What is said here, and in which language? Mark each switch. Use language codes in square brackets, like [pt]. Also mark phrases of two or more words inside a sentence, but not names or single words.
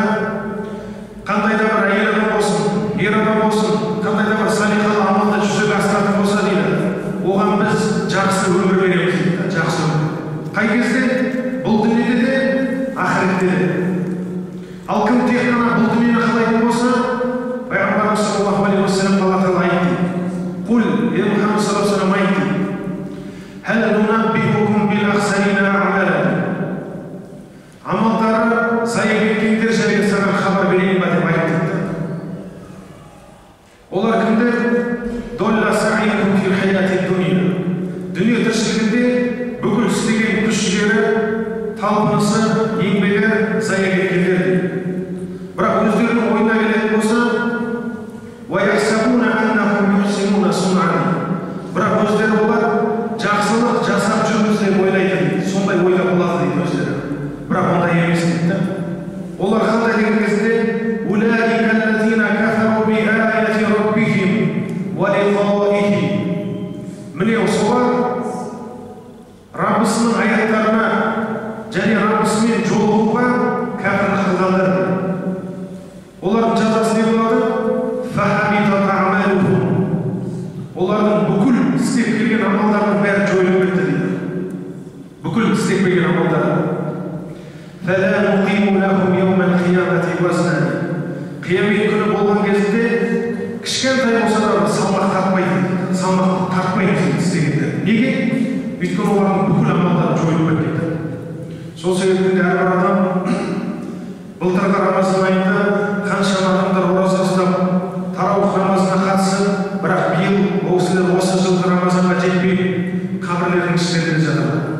[kk] Қандай да бір әйел адам болсын, ер адам болсын, қандай да бір салихалы амалды жүзеге асыратын болса дейді, оған біз жақсы өмір береміз дейді, жақсы өмір. Қай кезде? Бұл дүниеде де, ақыретте де. Ал кім тек қана бұл дүниені қалайтын болса, пайғамбарымыз [ar] صلى الله عليه وسلم [kk] Алла Тағала айтты. Құл, Мұхаммад [ar] صلى الله عليه وسلم [kk] айтты. [ar] هل ننبئكم بالأخسرين أعمالا. [kk] Амалдары зая кеткендер жайлы саған хабар берейін ба деп айтты. Олар кімдер? [ar] ضل سعيهم في الحياة الدنيا. [kk] Дүние тіршілігінде бүкіл істеген күш-жігері, талпынысы, еңбегі зая кеткендер. Бірақ өздерінің ойына келетін болса, [ar] وَيَحْسَبُونَ أَنَّهُمْ يُحْسِنُونَ صُنْعًا. [kk] Бірақ өздері олар жақсылық жасап жүрміз деп ойлайтын, сондай ойлап болады дейді өздері. Бірақ ондай емес дейді. Олар қандай деген кезде [ar] أُولَٰئِكَ الَّذِينَ كَفَرُوا بِآيَاتِ رَبِّهِمْ وَلِقَائِهِ. [kk] Міне солар Раббысының аяттарына және Раббысымен жолығуға кәпірлік қылғандар. Олардың жазасы не болады? [ar] فَحَبِطَتْ أَعْمَالُهُمْ. [kk] Олардың бүкіл істеп келген амалдарының бәрі жойылып кетті дейді. Бүкіл істеп келген амалдар. [ar] فَلَا نُقِيمُ لَهُمْ يَوْمَ الْقِيَامَةِ وَزْنًا. [kk] қиямет күні болған кезінде кішкентай болса да салмақ тартпайды істегенде. Неге? Өйткені олардың бүкіл амалдары жойылып кетті. Сол себептен әрбір адам былтырғы Рамазан айында қаншама адамдар ораза ұстап, тарауых намазына қатысып, бірақ биыл ол кісілер осы жылғы Рамазанға жетпей қабірлердің ішінде жатыр.